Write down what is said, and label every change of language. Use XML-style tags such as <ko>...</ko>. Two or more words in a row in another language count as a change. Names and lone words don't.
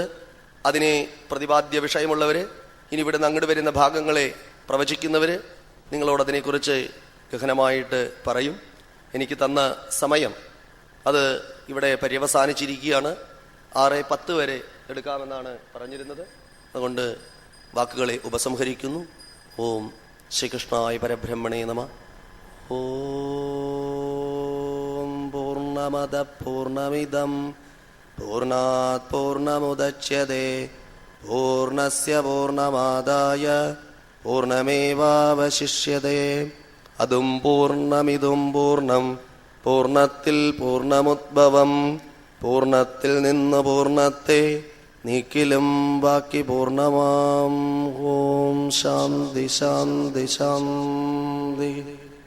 <ml>അതിനെ പ്രതിപാദ്യ വിഷയമുള്ളവർ ഇനി ഇവിടെ നിന്ന് അങ്ങോട്ട് വരുന്ന ഭാഗങ്ങളെ പ്രവചിക്കുന്നവർ നിങ്ങളോടതിനെക്കുറിച്ച് ഗഹനമായിട്ട് പറയും. എനിക്ക് തന്ന സമയം അത് ഇവിടെ പര്യവസാനിച്ചിരിക്കുകയാണ്. 6:10 വരെ എടുക്കാമെന്നാണ് പറഞ്ഞിരുന്നത്. അതുകൊണ്ട് വാക്കുകളെ ഉപസംഹരിക്കുന്നു.</ml> <sa>ഓം ശ്രീകൃഷ്ണായ പരബ്രഹ്മണേ നമഃ. ഓം പൂർണ്ണമദ പൂർണ്ണമിദം പൂർണ്ണാത് പൂർണ്ണമുദച്യതേ പൂർണ്ണസ്യ പൂർണ്ണമാദായ പൂർണ്ണമേവാവശിഷ്യതേ.</sa> <ml>അതും പൂർണ്ണമിതും പൂർണ്ണം പൂർണ്ണത്തിൽ പൂർണ്ണമുദ്ഭവം പൂർണ്ണത്തിൽ നിന്ന് പൂർണ്ണത്തെ നീക്കിലും ബാക്കി പൂർണ്ണമാം.</ml> <sa>ഓം ശാന്തി ശാന്തി ശാന്തി.</sa>